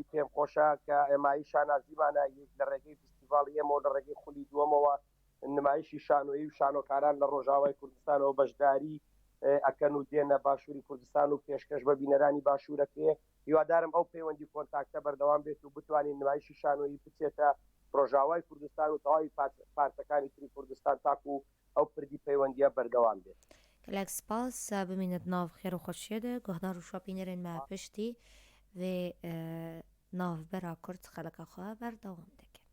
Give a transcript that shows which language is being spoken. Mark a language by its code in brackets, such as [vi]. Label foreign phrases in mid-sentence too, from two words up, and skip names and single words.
[ckb] پێم خۆشە کە ئێمایی شانازیمانە یەک لە ڕێگەی فستیڤاڵی ئێمە لە ڕێگەی خولی دووەمەوە نمایشی شانۆیی و شانۆکاران لە ڕۆژاوای کوردستانەوە بەشداری ئەکەن و دێنە باشووری کوردستان و پێشکەش بە بینەرانی باشوورەکەی هیوادارم ئەو پەیوەندی کۆنتاکتە بەردەوام بێت و بتوانین نمایشی شانۆیی بچێتە ڕۆژاوای کوردستان و تەواوی پارتەکانی تری کوردستان تاکو ئەو پردی پەیوەندیە بەردەوام بێت [ku] gelek spas bimînet nav xêr û xweşiyê de guhdar û şopînerên me piştî vê navbera Kurd xeleka xwe berdewam dikin.